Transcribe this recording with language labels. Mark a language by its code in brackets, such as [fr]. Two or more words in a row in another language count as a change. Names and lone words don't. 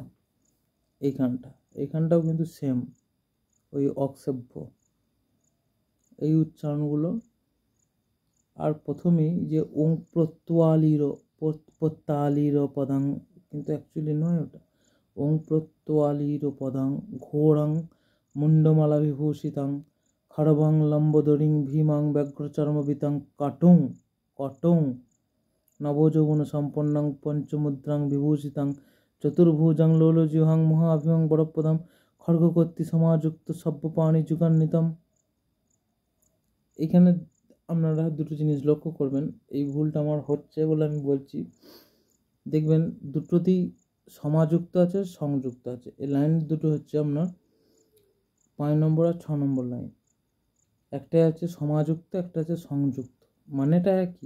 [bn] এইখানটাও কিন্তু সেম, ওই অক্ষেব্য, এই উচ্চারণগুলো। আর প্রথমেই যে [sa] ওং প্রত্যালির পদাং, [bn] কিন্তু অ্যাকচুয়ালি নয় ওটা। [sa] ওং প্রত্যালির পদাং ঘোরাং মুন্ডমালা বিভূষিতাং খড়বাং লম্বদরিং ভীমাং ব্যাঘ্রচর্মবিতাং কটং নবযৌবন সম্পন্নাং পঞ্চমুদ্রাং বিভূষিতাং চতুর্ভুজাং লোলজিহ্বাং মহাভিমাং বরপদাম খড়গকর্তি সমাযুক্ত সভ্যপাণি যুগান্বিতাম। [bn] এখানে আপনারা দুটো জিনিস লক্ষ্য করবেন, এই ভুলটা আমার হচ্ছে বলে আমি বলছি। দেখবেন দুটোতেই সমাযুক্ত আছে, সংযুক্ত আছে। এই লাইন দুটো হচ্ছে আপনার 5 নম্বর আর 6 নম্বর লাইন। একটা আছে সমাযুক্ত, একটা আছে সংযুক্ত, মানেটা একই।